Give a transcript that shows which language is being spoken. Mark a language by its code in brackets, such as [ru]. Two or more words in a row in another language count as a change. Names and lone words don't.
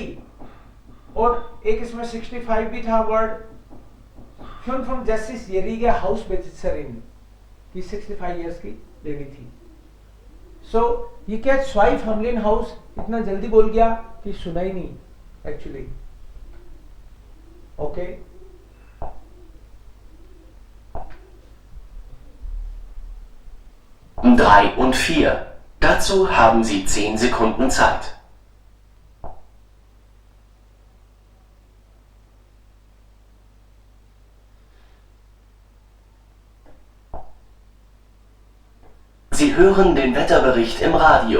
[hi] और एक इसमें 65 भी था वर्ड. [de] 65-jährige Hausbesitzerin [hi] की 65 इयर्स की लेडी थी. सो ये क्या 2 Familienhaus इतना जल्दी बोल गया कि सुना ही नहीं एक्चुअली. ओके. [de] Drei und 4. Dazu haben Sie 10 Sekunden Zeit. Sie hören den Wetterbericht im Radio.